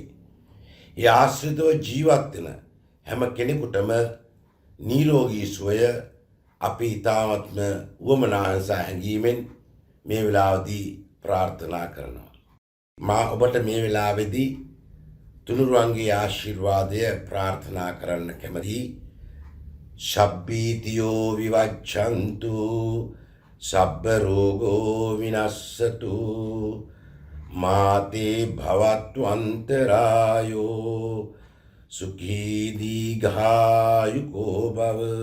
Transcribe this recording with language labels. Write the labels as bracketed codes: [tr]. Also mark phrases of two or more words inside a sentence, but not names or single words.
[si] ඒ ආශ්‍රිතව ජීවත් වෙන හැම කෙනෙකුටම නිරෝගී සුවය අපි ඊ타ත්ම වමනාංශ හැඟීමෙන් මේ වෙලාවේදී ප්‍රාර්ථනා කරනවා. මා ඔබට මේ වෙලාවේදී තුනුරුවන්ගේ ආශිර්වාදය ප්‍රාර්ථනා කරන්න කැමැතියි. [pi] සබ්බීතියෝ විවච්ඡන්තු සබ්බ රෝගෝ විනස්සතු මාතේ භවත්තු අන්තරායෝ සුඛී දීඝායුකෝ භව